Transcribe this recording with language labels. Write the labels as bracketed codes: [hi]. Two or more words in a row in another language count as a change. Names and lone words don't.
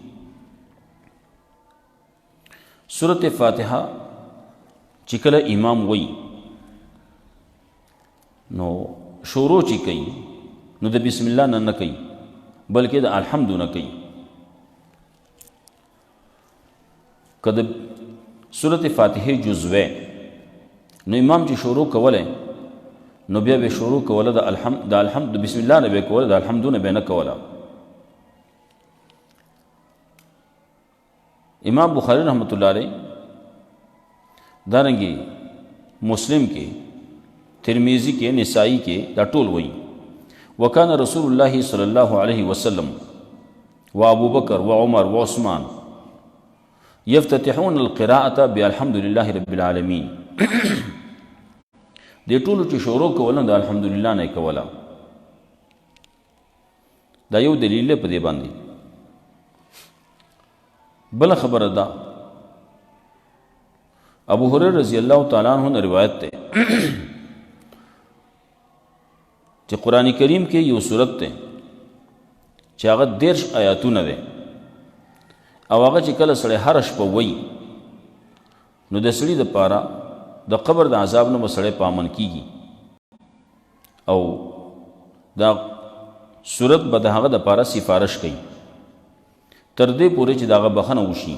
[ps] سورة فاتحه چې کله امام وایي نو شروع چې کوي نو د بسم الله نه کوي بلکې د الحمد نه کوي. که د سورة فاتحه جز وی نو امام چې شروع کولی نو بیا به شروع کوله د الحمد بسم الله نه به کوله د الحمد نه به نه کوله. امام بخاری [ar] رحمۃ اللہ علیہ [ps] دارنګي مسلم کې ترمذی کې نسائی کې دا ټول وایي وکانه رسول الله [ar] صلی الله علیه وسلم و ابو بکر و عمر و عثمان یفتتحون القراءة بالحمد لله رب العالمین. [ps] دې ټولو چې شروع کوله د الحمدلله نه کوله. دا یو دلیل په دې باندې. بل خبره ده ابو هريره [ar] رضی الله تعالی عنہ [ps] نے روایت ده چې قرآن کریم کې یو سورت ده چې هغه 13 آیاتونه ده او هغه چې کله سړی هر شپه وایي نو د سړي دپاره د قبر د عذاب نه به سړی پامن کیږي او دا سورت به د هغه دپاره سفارش کوي تر دې پورې چې د هغه بخښنه وشي.